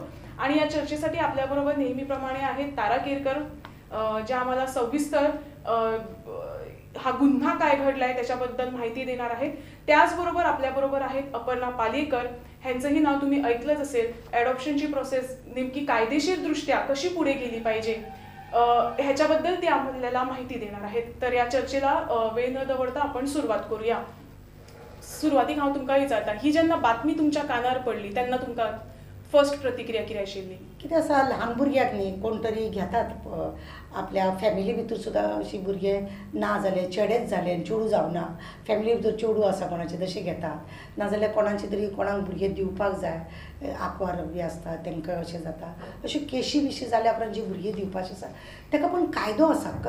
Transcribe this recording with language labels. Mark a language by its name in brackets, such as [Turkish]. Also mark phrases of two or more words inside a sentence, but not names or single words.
[Marathi] आणि या चर्चेसाठी आपल्याबरोबर नेहमीप्रमाणे आहेत तारा केरकर, ज्या आम्हाला सविस्तर हा गुन्हा काय घडलाय त्याच्याबद्दल माहिती देणार आहेत। त्याचबरोबर आपल्याबरोबर आहेत अपर्णा पालेकर, ह्यांचंही नाव तुम्ही ऐकलंच असेल। ॲडॉप्शनची प्रोसेस नेमकी कायदेशीरदृष्ट्या कशी पुढे गेली पाहिजे ह्याच्याबद्दल ते आपल्याला माहिती देणार आहेत। तर या चर्चेला वेळ न दवडता आपण सुरुवात करूया। [Konkani] सुरुवातीक हांव तुमकां विचारता, ही जेन्ना बातमी तुमच्या कानार पडली तेन्ना तुमकां फर्स्ट प्रतिक्रिया कितें आशिल्ली? कितें आसा, ल्हान भुरग्याक न्ही कोण तरी घेतात, आपल्या फॅमिली भितर सुद्दां अशी भुरगे ना जाले, चेडेच जाले, चेडूं जावना, फॅमिली भितर चेडूं आसा कोणाचे तशें घेतात, नाजाल्यार कोणाचे तरी कोणाक भुरगे दिवपाक जाय, आंकवार बी आसता तेंकां अशें जाता, अश्यो केशी बिशी जाल्या उपरांत जी भुरगीं दिवपाची आसा ताका पण कायदो आसा।